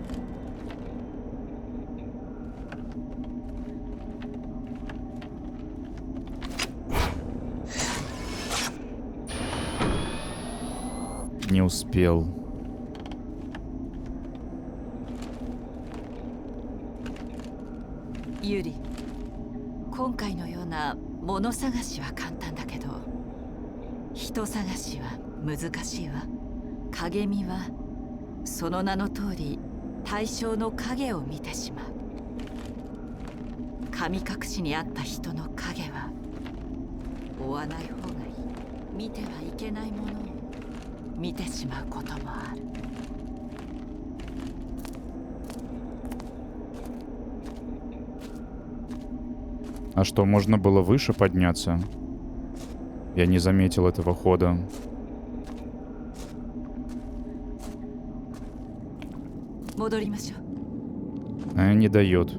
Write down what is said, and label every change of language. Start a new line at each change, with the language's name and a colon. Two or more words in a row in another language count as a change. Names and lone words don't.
Russian: Не успел. Юрий,
Japanese: 今回のような物探しは簡単だけど、人探しは難しいわ。影見はその名の通り対象の影を見てしまう。神隠しにあった人の影は追わない方がいい。見てはいけないものを見てしまうこともある。
Russian: А что, можно было выше подняться? Я не заметил этого хода. Не дает.